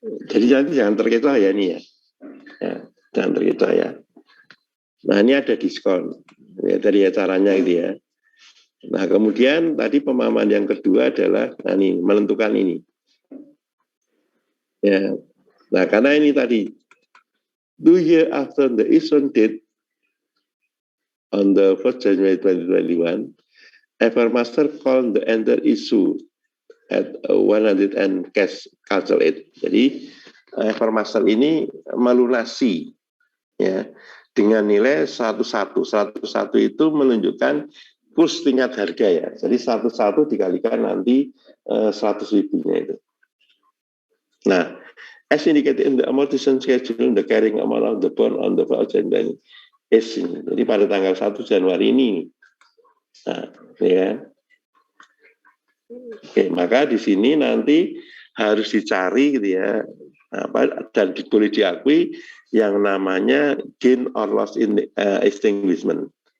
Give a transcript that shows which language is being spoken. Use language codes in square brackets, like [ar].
[id] Jadi nanti jangan terkecoh ya ini ya. Jangan terkecoh ya. Nah ini ada diskon. Ya, tadi ya caranya itu ya. Nah kemudian tadi pemahaman yang kedua adalah menentukan ini. Ya. Nah karena ini tadi [en] 2 years after the issue date on the 1st January 2021, Evermaster called the enter issue at 100 and cash cancel it. [id] Jadi Evermaster ini melunasi ya dengan nilai 101. 101 itu menunjukkan kurs tingkat harga ya. Jadi 101 dikalikan nanti 100.000-nya itu. [en] Nah, as indicated in the amortization schedule, the carrying amount of the bond on the January is ini. [id] Jadi pada tanggal 1 Januari ini. Nah, ya. Oke, maka di sini nanti harus dicari gitu ya, dan boleh diakui yang namanya [en] gain or loss in extinguishment.